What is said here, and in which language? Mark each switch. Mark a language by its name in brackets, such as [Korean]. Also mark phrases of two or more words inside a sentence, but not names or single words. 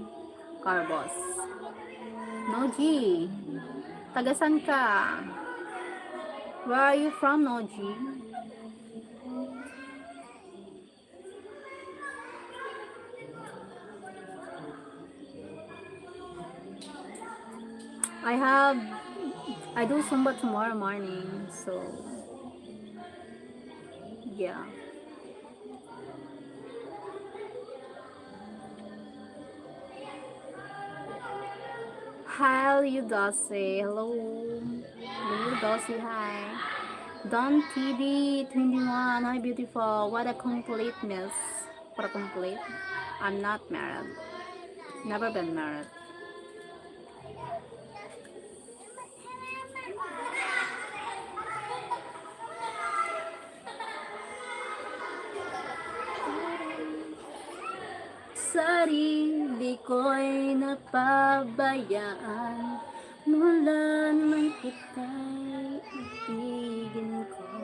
[English] Carbos. Noji. [Filipino] Tagasan ka? [English] Where are you from, Noji? I have I do Zumba tomorrow morning, so yeah. Hi, Udasi. Hello. Udasi, hi. Don TV 21. Hi, beautiful. What a completeness. What a complete. I'm not married. Never been married. [Filipino] Sarili ko'y napabayaan mula nang kita'y ibigin ko.